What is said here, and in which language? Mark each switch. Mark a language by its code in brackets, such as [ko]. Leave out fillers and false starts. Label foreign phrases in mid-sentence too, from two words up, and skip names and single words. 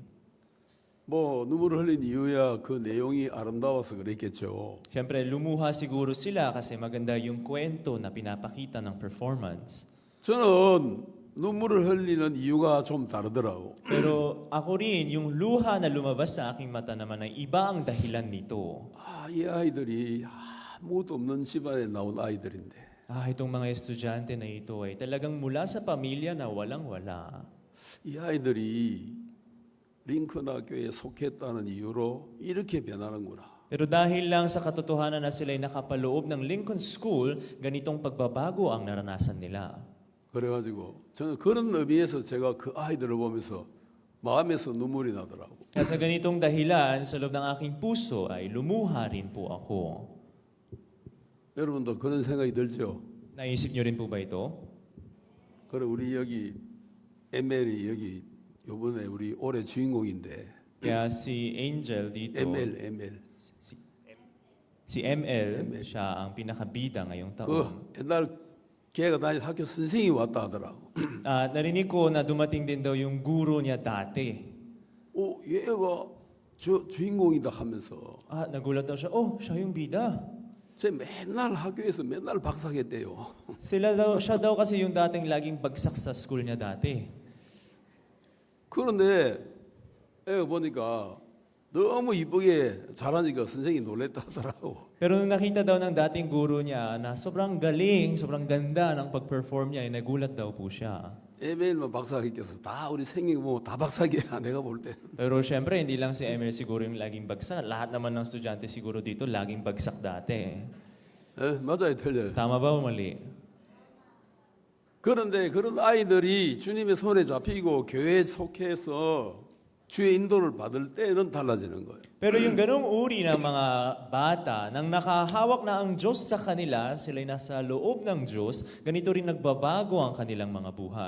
[ko] 뭐 눈물을 흘린 이유야 그 내용이 아름다워서 그랬겠죠. [tl] Siyempre, lumuha siguro sila kasi maganda yung kwento na pinapakita ng performance. [ko] 저는 눈물을 흘리는 이유가 좀 다르더라고. [tl] Pero ako rin, yung luha na lumabas sa aking mata naman ay iba ang dahilan nito. [ko] 이 아이들이 아무것도 없는 집안에 나온 아이들인데 [tl] Itong mga estudyante na ito ay talagang mula sa pamilya na walang-wala. [ko] 이 아이들이 링컨 학교에 속했다는 이유로 이렇게 변하는구나. [tl] Pero dahil lang sa katotohanan na sila'y nakapaloob ng Lincoln School, ganitong pagbabago ang naranasan nila. [ko] 그래가지고 저는 그런 의미에서 제가 그 아이들을 보면서 마음에서 눈물이 나더라고. [tl] Kaya sa ganitong dahilan, sa loob ng aking puso ay lumuha rin po ako. [ko] 여러분도 그런 생각이 들죠? [tl] Naisip niyo rin po ba ito? [ko] 그래 우리 여기 ML이 여기 요번에 우리 올해 주인공인데 [tl] Kaya si Angel dito, ML si ML, siya ang pinakabida ngayong taon. [ko] 그 옛날 걔가 다니는 학교 선생님이 왔다 하더라고. [tl] Narinig ko na dumating din daw yung guro niya dati. [ko] 얘가 저 주인공이다 하면서 [tl] Nagulat daw siya, siya yung bida. [ko] 제 맨날 학교에서 맨날 박사했대요. [tl] Siya daw kasi yung dating laging bagsak sa school niya dati. [ko] 그런데 애가 보니까 너무 이쁘게 잘하니까 선생님이 놀랬다 하더라고. [tl] Pero nung nakita daw ng dating guro niya na sobrang galing, sobrang ganda ng pag-perform niya, ay nagulat daw po siya. [ko] ML만 박사했겠어. 다 우리 생긴 거 다 박사기야 내가 볼 때. [tl] Pero syempre, hindi lang si ML siguro yung laging bagsak. Lahat naman ng estudyante siguro dito laging bagsak dati. [ko] 맞아요, 틀려요. [tl] Tama ba o mali? [ko] 그런데 그런 아이들이 주님의 손에 잡히고 교회에 속해서 주의 인도를 받을 때는 달라지는 거예요. [tl] Pero yung ganong uri ng mga bata, nang nakahawak na ang Diyos sa kanila, sila'y nasa loob ng Diyos, ganito rin nagbabago ang kanilang mga buhay.